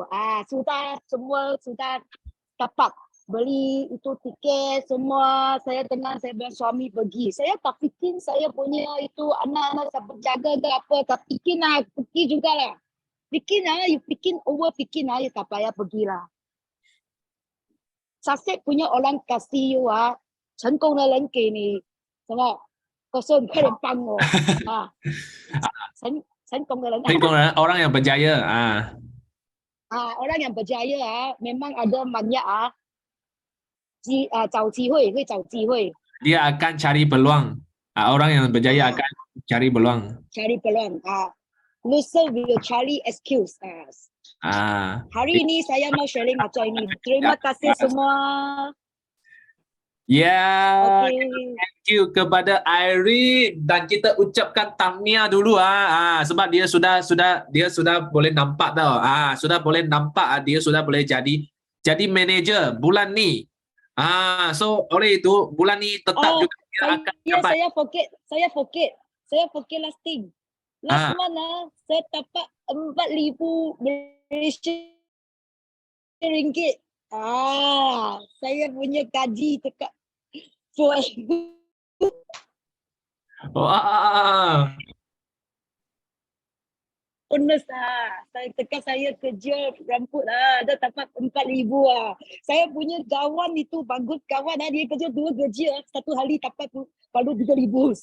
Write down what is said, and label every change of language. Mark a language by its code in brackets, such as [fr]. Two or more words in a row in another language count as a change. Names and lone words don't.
[ms] Sudah semua sudah dapat beli itu tiket semua. Saya dengan saya bilang suami pergi. Saya tak fikir saya punya itu anak-anak saya berjaga ke apa. Tak fikir pergi jugalah. Fikir you fikir overfikir you tak payah pergilah. Sukses punya orang kasih you [zh] 成功的人给你什么？可是快点帮我成功的人 [ms] orang yang berjaya orang yang berjaya memang ada banyak [zh] 会找机会 [ms] dia akan cari peluang. Orang yang berjaya akan cari peluang. [en] Loser will cari excuse. [ms] Hari ini saya mau sharing macam ini. Terima kasih semua. [en] Thank you [ms] kepada Irene dan kita ucapkan tahniah dulu sebab dia sudah boleh nampak tau. Sudah boleh nampak dia sudah boleh jadi manager bulan ni. So oleh itu bulan ni tetap juga dia akan dapat. Saya [en] forget last thing. Last month [ms] saya dapat 4,000 Malaysia ringgit. Saya punya gaji dekat bonus saya kerja rambut dah dapat 4,000 Saya punya kawan itu bagus kawan dia kerja 2 kerja satu hari dapat baru 3,000.